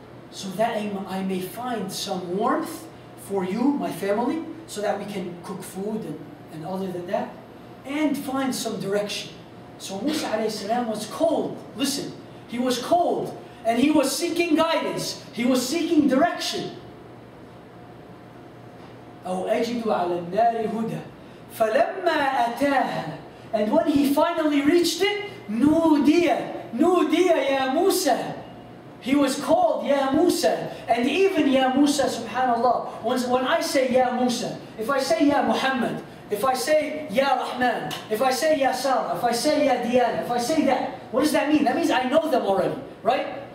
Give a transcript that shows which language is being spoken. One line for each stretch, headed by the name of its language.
English: So that I may find some warmth for you, my family, so that we can cook food and other than that, and find some direction. So Musa alayhi salam was cold. Listen, he was cold and he was seeking guidance. He was seeking direction.
Arabic: أو أجد على النار هدى فلما أتاها.
English: And when he finally reached it,
Arabic: نودي يا موسى.
English: He was called Ya Musa. And even Ya Musa, subhanallah, when I say Ya Musa, if I say Ya Muhammad, if I say Ya Rahman, if I say Ya Sarah, if I say Ya Diana, if I say that, what does that mean? That means I know them already, right?